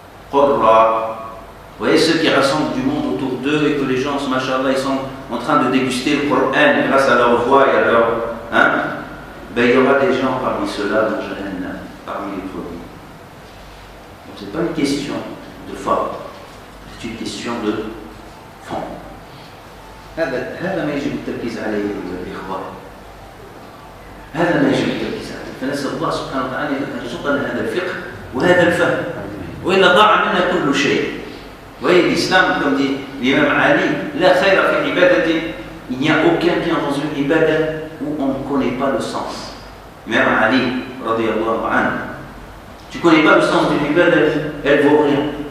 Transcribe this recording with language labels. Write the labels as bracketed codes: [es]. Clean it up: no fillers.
[fr] Vous voyez ceux qui rassemblent du monde autour d'eux et que les gens, machallah, ils sont en train de déguster le Coran grâce à leur voix et à leur... Ben, il y aura des gens parmi ceux-là dans Jahannam, parmi les premiers. Donc ce n'est pas une question de forme. C'est une question de fond. [ar] هذا ما يجب التركيز عليه أيها الإخوة. هذا ما يجب التركيز عليه. فنسأل الله سبحانه وتعالى أن يرزقنا هذا الفقه وهذا الفهم. وإلا ضاع منا كل شيء. [fr] voyez, l'islam, comme dit l'imam Ali, [ar] la khayra fi ibadati, [fr] il n'y a aucun bien dans une ibadah où on ne connaît pas le sens. L'imam Ali, radiyallahu anhu, tu ne connais pas le sens d'une ibadah, elle ne vaut rien.